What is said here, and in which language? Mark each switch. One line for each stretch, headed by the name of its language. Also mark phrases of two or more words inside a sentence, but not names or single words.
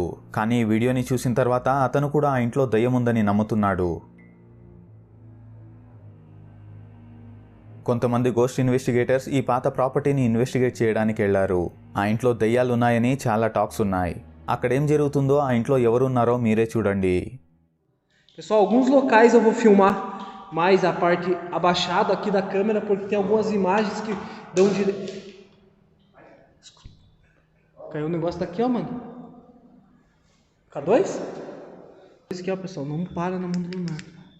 Telugu: కానీ ఈ వీడియోని చూసిన తర్వాత అతను కూడా ఆ ఇంట్లో దయ్యం ఉందని నమ్ముతున్నాడు. కొంతమంది
English: ghost investigators
Telugu: ఈ పాత ప్రాపర్టీని ఇన్వెస్టిగేట్ చేయడానికి వెళ్లారు. ఆ ఇంట్లో దయ్యాలు ఉన్నాయని చాలా టాక్స్ ఉన్నాయి. అక్కడేం జరుగుతుందో, ఆ ఇంట్లో ఎవరున్నారో మీరే చూడండి.
Portuguese: Pessoal, alguns locais eu vou filmar mais a parte abaixada aqui da câmera, porque tem algumas imagens que dão de... Caiu um negócio daqui, ó, mano. K2? Esse aqui, ó, pessoal, não para na mão do Leonardo.